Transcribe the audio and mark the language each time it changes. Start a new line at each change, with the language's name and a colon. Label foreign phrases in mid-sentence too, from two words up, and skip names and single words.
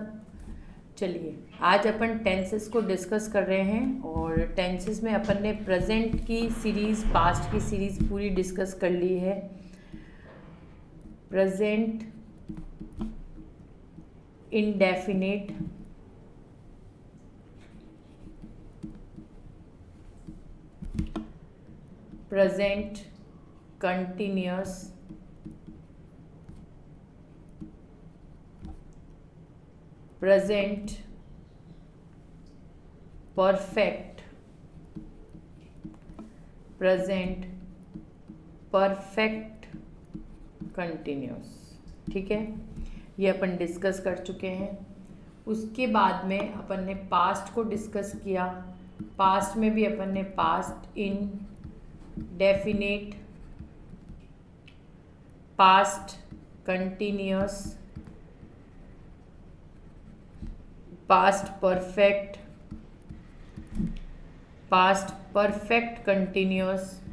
Hindi: चलिए, आज अपन टेंसेस को डिस्कस कर रहे हैं और टेंसेस में अपन ने प्रेजेंट की सीरीज़, पास्ट की सीरीज़ पूरी डिस्कस कर ली है।
English: present indefinite, present continuous, present perfect, present perfect continuous।
Hindi: ठीक है, ये अपन डिस्कस कर चुके हैं। उसके बाद में अपन ने पास्ट को डिस्कस किया।
English: पास्ट
Hindi: में भी अपन ने
English: past indefinite, past continuous, past perfect, past perfect continuous.